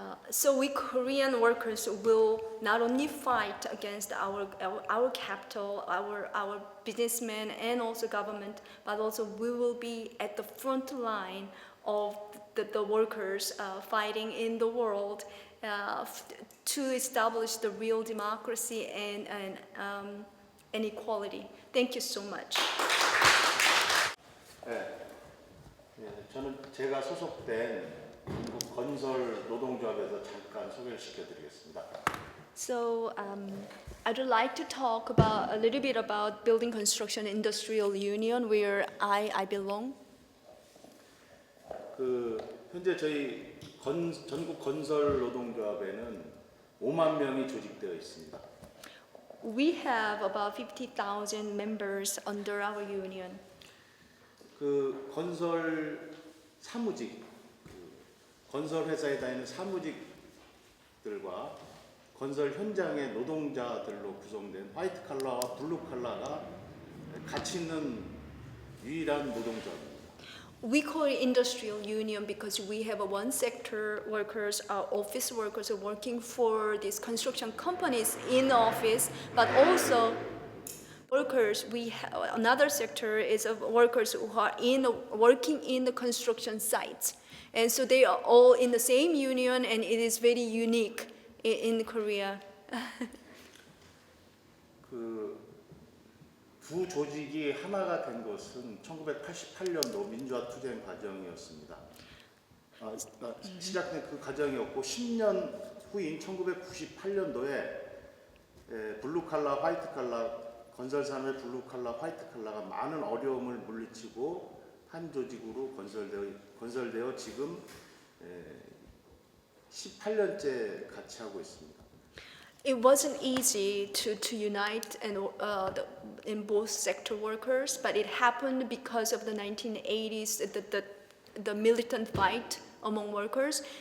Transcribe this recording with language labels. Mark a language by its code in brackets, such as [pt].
[en] So we Korean workers will not only fight against our capital, our businessmen, and also government, but also we will be at the front line of the workers fighting in the world to establish the real democracy and equality. Thank you so much. [ko] 저는 제가 소속된 한국 건설 노동조합에서 잠깐 소개를 시켜드리겠습니다. [en] So I'd like to talk a little bit about Building Construction Industrial Union, where I belong. [ko] 현재 저희 전국 건설 노동조합에는 5만 명이 조직되어 있습니다. [en] We have about 50,000 members under our union. [ko] 건설 사무직, 건설 회사에 다니는 사무직들과 건설 현장의 노동자들로 구성된 화이트 칼라와 블루 칼라가 같이 있는 유일한 노동조합입니다. [en] We call it industrial union because we have one sector workers, office workers working for these construction companies in office, but also workers. We have another sector is of workers who are working in the construction sites, and so they are all in the same union, and it is very unique in Korea. [ko] 두 조직이 하나가 된 것은 1988년도 민주화 투쟁 과정이었습니다. 시작된 그 과정이었고 10년 후인 1998년도에 블루칼라, 화이트칼라, 건설산업의 블루칼라, 화이트칼라가 많은 어려움을 물리치고 한 조직으로 건설되어 지금 18년째 같이 하고 있습니다. [en] It wasn't easy to unite in both sector workers, but it happened because of the 1980s, the militant fight among workers.